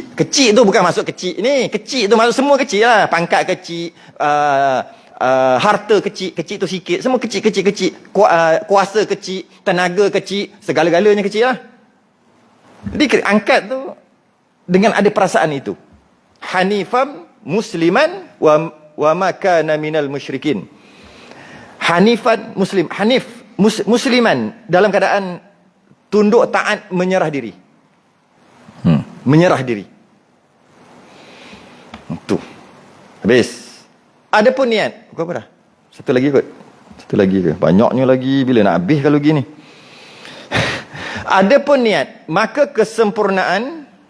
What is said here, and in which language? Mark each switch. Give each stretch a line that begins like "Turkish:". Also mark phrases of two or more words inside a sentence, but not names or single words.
Malay: Kecil tu bukan masuk kecil ni. Kecil tu masuk semua kecil lah. Pangkat kecil. Harta kecil. Kecil tu sikit. Semua kecil. Kuasa kecil. Tenaga kecil. Segala-galanya kecil lah. Jadi angkat tu dengan ada perasaan itu.
Arabic: حنيفا مسلما وما كان من المشركين. حنيفا مسلم مسلما
Malay: dalam keadaan tunduk taat, menyerah diri. Menyerah diri. Tu. Habis. Ada pun niat. Kau apa dah? Satu lagi kot. Satu lagi ke? Banyaknya lagi, bila nak habis kalau gini. Ada pun niat, maka kesempurnaan.